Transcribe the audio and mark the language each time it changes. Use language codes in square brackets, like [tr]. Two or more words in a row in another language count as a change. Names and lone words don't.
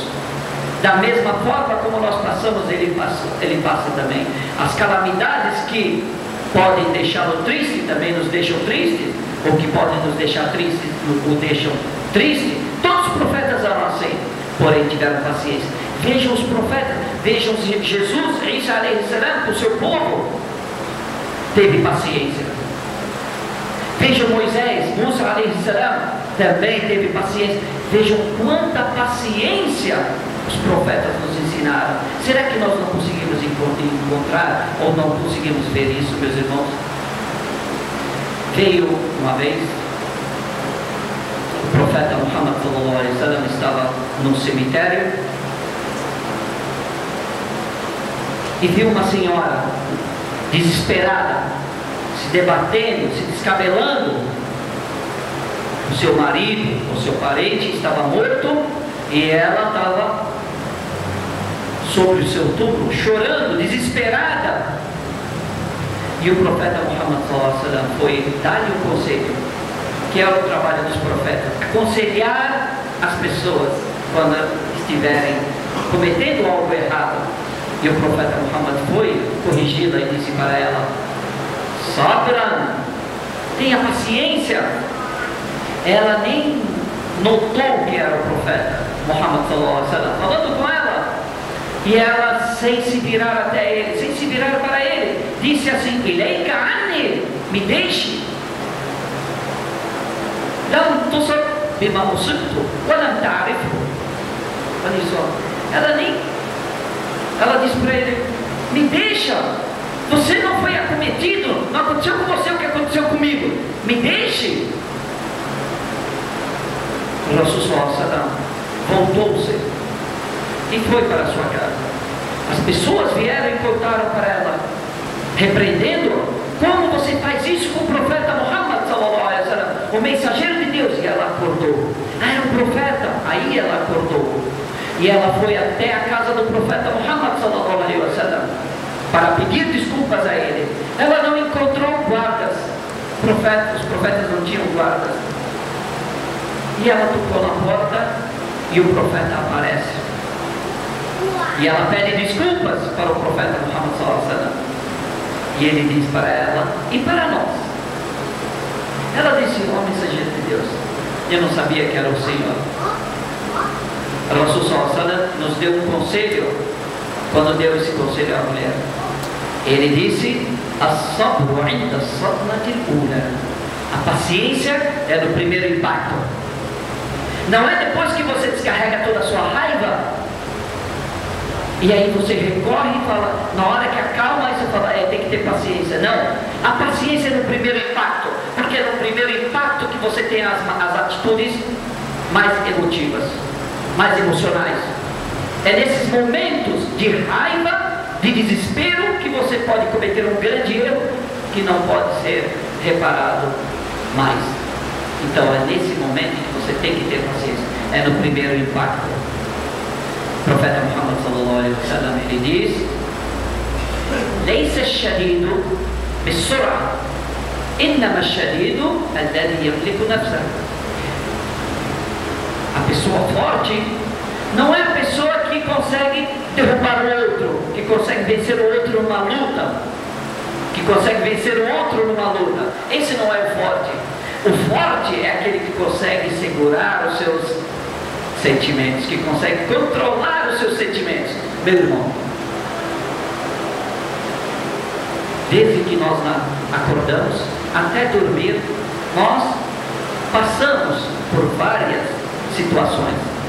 [pt] Da mesma forma como nós passamos, ele passa também. As calamidades que podem deixá-lo triste, também nos deixam tristes, ou que podem nos deixar tristes, o deixam triste. Todos os profetas eram assim, porém tiveram paciência. Vejam os profetas, vejam Jesus, [ar] عيسى عليه السلام, [pt] com o seu povo, teve paciência. Vejam Moisés, [ar] موسى عليه السلام, [pt] também teve paciência. Vejam quanta paciência os profetas nos ensinaram. Será que nós não conseguimos encontrar, ou não conseguimos ver isso, meus irmãos? Veio uma vez o profeta Muhammad [ar] صلى الله عليه وسلم, [pt] estava num cemitério e viu uma senhora desesperada, se debatendo, se descabelando. O seu marido, o seu parente estava morto e ela estava sobre o seu túmulo, chorando, desesperada. E o profeta Muhammad [ar] صلى الله عليه وسلم [pt] foi dar-lhe um conselho, que é o trabalho dos profetas: aconselhar as pessoas quando estiverem cometendo algo errado. E o profeta Muhammad foi corrigi-la e disse para ela: sabran, tenha paciência. Ela nem notou que era o profeta Muhammad [ar] صلى الله عليه وسلم [pt] falando com ela, e ela, sem se virar até ele, sem se virar para ele, disse assim: [ar] إليك عني, [pt] me deixe. [ar] لم تصب بما أصبت ولم تعرف. [pt] Olha só, ela disse para ele: me deixa, você não foi acometido, não aconteceu com você o que aconteceu comigo, me deixe. O Rasul [ar] صلى الله عليه وسلم [pt] voltou-se e foi para a sua casa. As pessoas vieram e contaram para ela, repreendendo: como você faz isso com o profeta Muhammad [ar] صلى الله عليه وسلم, [pt] o mensageiro de Deus? E ela acordou. Era um profeta. Aí ela acordou e ela foi até a casa do profeta Muhammad [ar] صلى الله عليه وسلم [pt] para pedir desculpas a ele. Ela não encontrou guardas. Os profetas não tinham guardas. E ela tocou na porta e o profeta aparece. E ela pede desculpas para o profeta Muhammad [ar] صلى الله عليه وسلم. [pt] E ele diz para ela e para nós. Ela disse: ó mensageiro de Deus, eu não sabia que era o Senhor. O Rasul [ar] صلى الله عليه وسلم [pt] nos deu um conselho. Quando deu esse conselho à mulher, ele disse: [ar] الصبر عند الصدمة الأولى. [pt] A paciência é no primeiro impacto. Não é depois que você descarrega toda a sua raiva e aí você recorre e fala, na hora que acalma, aí você fala, tem que ter paciência. Não, a paciência é no primeiro impacto, porque é no primeiro impacto que você tem as atitudes mais emotivas, mais emocionais. É nesses momentos de raiva, de desespero, que você pode cometer um grande erro que não pode ser reparado mais. Então é nesse momento que você tem que ter paciência, é no primeiro impacto. O profeta Muhammad [ar] صلى الله عليه وسلم, [pt] ele diz: [ar] "ليس الشديد بالصرعة إنما الشديد الذي يملك نفسه." [pt] A pessoa forte não é a pessoa que consegue derrubar o outro, que consegue vencer o outro numa luta, que consegue vencer o outro numa luta. Esse não é o forte. O forte é aquele que consegue segurar os seus sentimentos, que consegue controlar os seus sentimentos, Meu irmão, desde que nós acordamos até dormir, nós passamos por várias situações.